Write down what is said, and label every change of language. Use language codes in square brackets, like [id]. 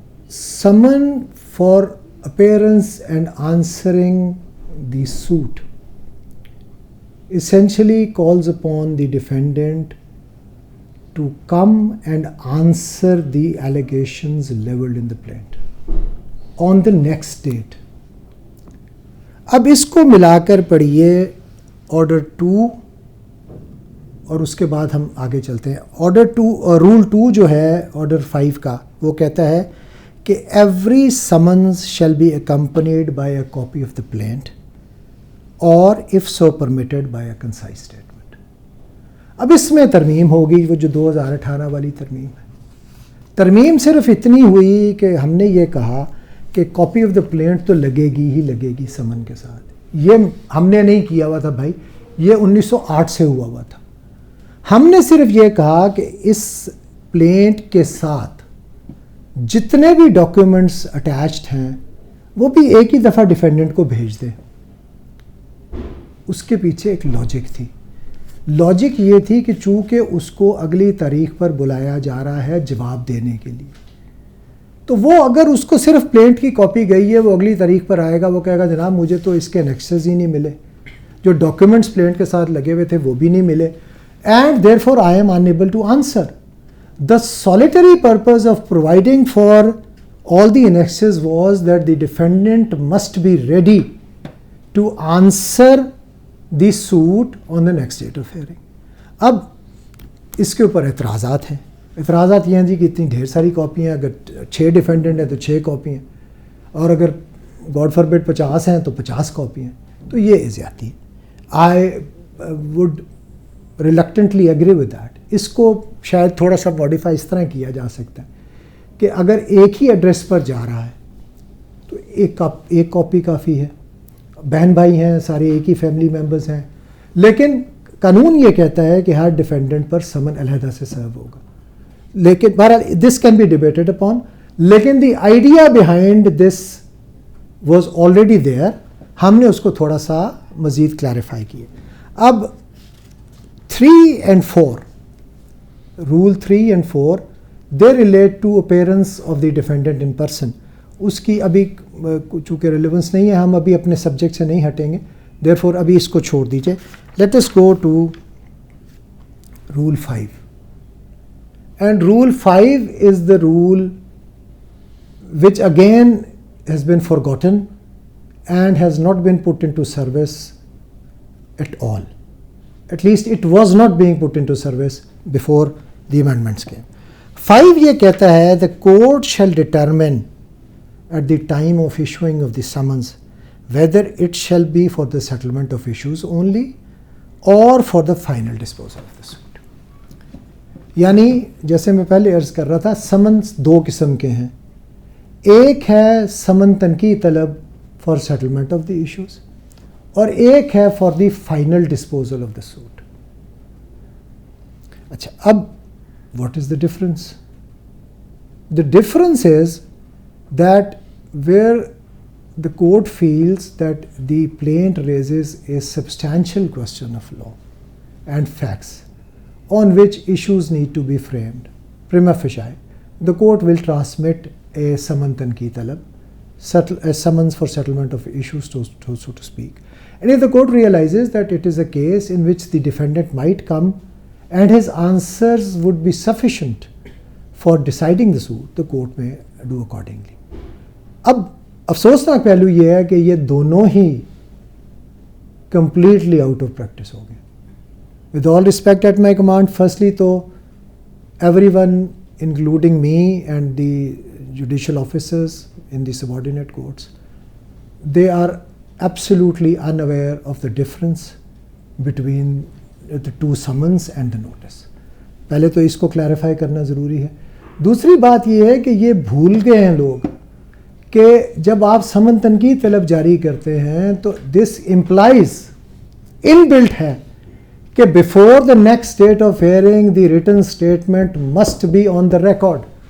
[en] Summons for appearance and answering the suit essentially calls upon the defendant to come and answer the allegations leveled in the plaint on the next date. [ur] اب اس کو ملا کر پڑھیے order 2 اور اس کے بعد ہم آگے چلتے ہیں. آرڈر 2 رول 2 جو ہے آرڈر 5 کا، وہ کہتا ہے کہ [en] every summons shall be accompanied by a copy of the plaint اور if so permitted by a concise statement. [ur] اب اس میں ترمیم ہوگی وہ جو 2018 والی ترمیم ہے. ترمیم صرف اتنی ہوئی کہ ہم نے یہ کہا کہ کاپی آف دا پلینٹ تو لگے گی سمن کے ساتھ. یہ ہم نے نہیں کیا ہوا تھا بھائی، یہ 1908 سے ہوا تھا. ہم نے صرف یہ کہا کہ اس پلینٹ کے ساتھ جتنے بھی ڈاکیومنٹس اٹیچڈ ہیں وہ بھی ایک ہی دفعہ ڈیفینڈنٹ کو بھیج دیں. اس کے پیچھے ایک لاجک تھی. لاجک یہ تھی کہ چونکہ اس کو اگلی تاریخ پر بلایا جا رہا ہے جواب دینے کے لیے، تو وہ اگر اس کو صرف پلینٹ کی کاپی گئی ہے، وہ اگلی تاریخ پر آئے گا، وہ کہے گا جناب مجھے تو اس کے انیکسز ہی نہیں ملے، جو ڈاکیومنٹس پلینٹ کے ساتھ لگے ہوئے تھے وہ بھی نہیں ملے، [en] And therefore I am unable to answer. The solitary purpose of providing for all the annexes was that the defendant must be ready to answer the suit on the next date of hearing. [ur] اب اس کے اوپر اعتراضات ہیں. اعتراضات یہ ہیں جی کہ اتنی ڈھیر ساری کاپی ہیں، اگر 6 ڈیفینڈنٹ ہیں تو 6 کاپی ہیں، اور اگر گاڈ فاربڈ 50 ہیں تو 50 کاپی ہیں. تو یہ زیادتی ہے. [en] I would reluctantly agree with that. [ur] اس کو شاید تھوڑا سا ماڈیفائی اس طرح کیا جا سکتا ہے کہ اگر ایک ہی ایڈریس پر جا رہا ہے تو ایک کاپی کافی ہے. بہن بھائی ہیں، سارے ایک ہی فیملی ممبرز ہیں، لیکن قانون یہ کہتا ہے کہ ہر ڈیفینڈنٹ پر سمن علیحدہ سے سرو ہوگا. لیکن بہرحال [en] This can be debated upon, لیکن the idea behind this was already there. [ur] ہم نے اس کو تھوڑا سا مزید کلیریفائی کیا. [en] اب 3 and 4 Rule 3 and 4 they relate to appearance of the defendant in person. [ur] اس کی ابھی چونکہ ریلیونس نہیں ہے، ہم ابھی اپنے سبجیکٹ سے نہیں ہٹیں گے، therefore ابھی اس کو چھوڑ دیجئے. [en] Let us go to Rule 5. And Rule 5 is the rule which again has been forgotten and has not been put into service at all. At least it was not being put into service before the amendments came. 5 [ur] یہ کہتا ہے [en] the court shall determine at the time of issuing of the summons whether it shall be for the settlement of issues only or for the final disposal of the suit. [ur] یعنی جیسے میں پہلے عرض کر رہا تھا، سمنس 2 قسم کے ہیں. ایک ہے سمن تنقید طلب [en] for settlement of the issues [ur] اور ایک ہے [en] for the final disposal of the suit. [ur] اچھا، اب [en] what is the difference? The difference is that where the court feels that the plaint raises a substantial question of law and facts on which issues need to be framed, prima facie, the court will transmit a saman tanqid talab, a summons for settlement of issues, so to speak. And if the court realizes that it is a case in which the defendant might come and his answers would be sufficient for deciding the suit, the court may do accordingly. [ur] اب افسوسناک پہلو یہ ہے کہ یہ دونوں ہی [en] completely out of practice [ur] ہو گئے. [en] with all respect at my command, firstly [ur] تو [en] everyone, including me and the judicial officers in the subordinate courts, they are absolutely unaware of the difference between the two summons and the notice. [ur] پہلے تو اس کو clarify کرنا ضروری ہے. دوسری بات یہ ہے کہ یہ بھول گئے ہیں لوگ کہ جب آپ سمن تنقید طلب جاری کرتے ہیں تو [en] this implies inbuilt [ur] ہے کہ [en] Before the next date of hearing the written statement must be on the record.